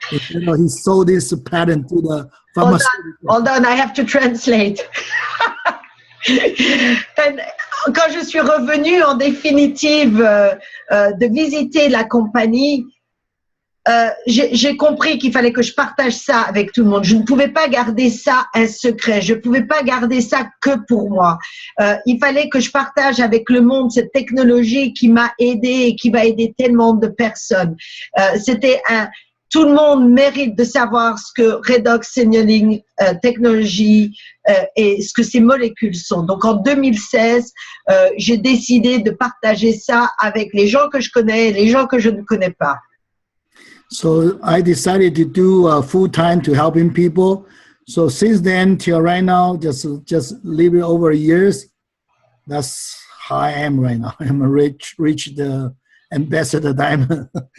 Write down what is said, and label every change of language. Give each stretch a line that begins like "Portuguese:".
English: You know, he sold this patent to the pharmaceutical. Hold on, I have to translate.
French: Quand je suis revenue en définitive de visiter la compagnie, j'ai compris qu'il fallait que je partage ça avec tout le monde. Je ne pouvais pas garder ça un secret. Je ne pouvais pas garder ça que pour moi. Il fallait que je partage avec le monde cette technologie qui m'a aidé et qui va aider tellement de personnes. Tout le monde mérite de savoir ce que Redox Signaling Technology et ce que ces molécules sont. Donc en 2016, j'ai décidé de partager ça avec les gens que je connais et les gens que je ne connais pas.
English: So I decided to do full time to helping people. So since then till right now, just a little bit over years, that's how I am right now. I'm a reach the ambassador diamond.